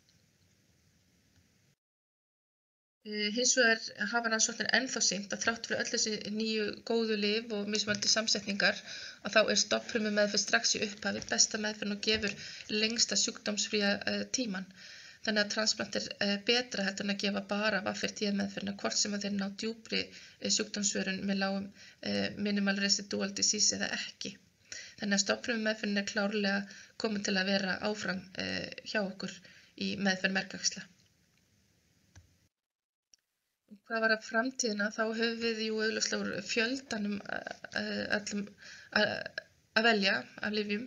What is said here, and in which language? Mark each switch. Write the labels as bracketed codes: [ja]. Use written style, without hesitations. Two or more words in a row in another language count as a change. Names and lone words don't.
[is] Hins vegar hafa rannsóknir ennþá sýnt að þrátt fyrir öll þessi nýju góðu lyf og mismunandi samsetningar að þá stofnfrumumeðferð strax í upphafi besta meðferðin og gefur lengsta sjúkdómsfría tíman. Þannig að transplant betra heldur en að gefa bara Vaffer-D meðferðina hvort sem að þeir ná djúpri sjúkdómsvörun með lágum [en] minimal residual disease [is] eða ekki. Þannig að stofnfrumumeðferðin klárlega komin til að vera áfram hjá okkur í meðferð mergæxla. Hvað var að framtíðina, þá höfum við augljóslega úr fjöldanum öllum að velja af lyfjum,